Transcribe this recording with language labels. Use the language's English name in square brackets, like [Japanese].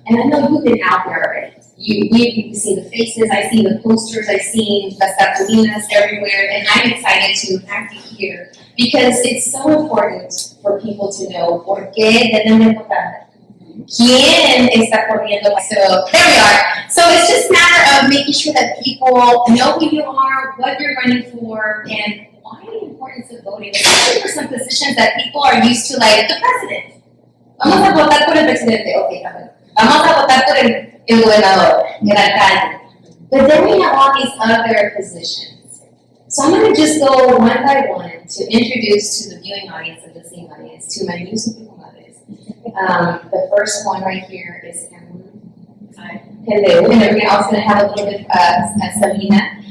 [English] And I know you've been out there already. You see the faces, I see the posters, I see [Spanish] las cartulinas [English] everywhere, and I'm excited to have you here because it's so important for people to know [Spanish] por qué deben votar. ¿Quién está corriendo? [English] So there we are. So it's just a matter of making sure that people know who you are, what you're running for, and why the importance of voting, especially for some positions that people are used to, like the president. [Spanish] Vamos a votar por el presidente. Okay, vamos a votar por el gobernador, el alcalde. [English] But then we have all these other positions. So I'm going to just go one by one to introduce to the viewing audience and listening audience to my new super comadres. The first one right here is Hello. And then we're also going to have a little bit of Selena.